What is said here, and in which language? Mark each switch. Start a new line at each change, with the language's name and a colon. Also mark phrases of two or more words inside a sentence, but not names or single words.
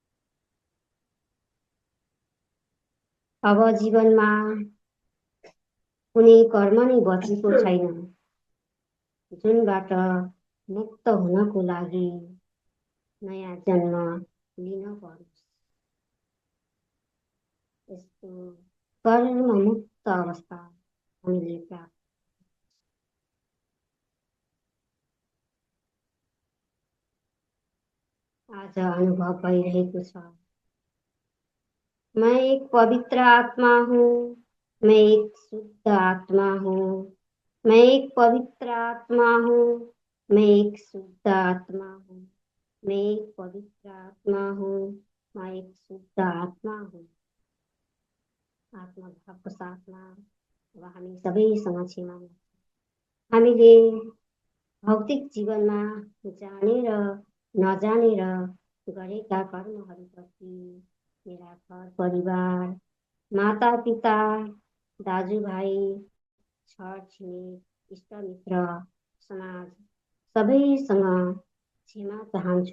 Nepali: अब जीवनमा कुनै कर्म नै बचेको छैन जुनबाट मुक्त हुनको लागि नयाँ जन्म लिन परोस्। यस्तो कर्ममुक्त अवस्था हामीले प्राप्त। आज अनुभव भइरहेको छ,
Hindi: मैं एक पवित्र आत्मा हूँ, मैं एक शुद्ध आत्मा हूँ, मैं एक पवित्र आत्मा हूँ, मैं एक शुद्ध आत्मा हूँ, मैं एक पवित्र आत्मा हूँ, मैं एक शुद्ध आत्मा हूँ।
Nepali: आत्मभावको साथमा अब हामी सबैसँग क्षमा गर्छौँ। हामीले भौतिक जीवनमा जानेर नजानेर गरेका कर्महरूप्रति मेरा घर परिवार, माता पिता, दाजुभाइ, छर छिमेक, इष्टमित्र, समाज सबैसँग क्षमा चाहन्छु।